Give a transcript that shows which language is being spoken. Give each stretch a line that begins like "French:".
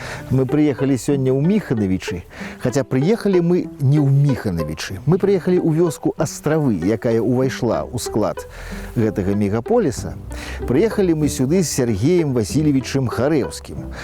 Russian: Мы приехали сегодня у Михановичи, хотя приехали мы не у Михановичи.
Belarusian: Мы приехали у вёску Островы, якая увайшла ў склад гэтага мегаполиса.
Russian: Приехали мы сюды с Сергеем Васильевичем Харэўскім.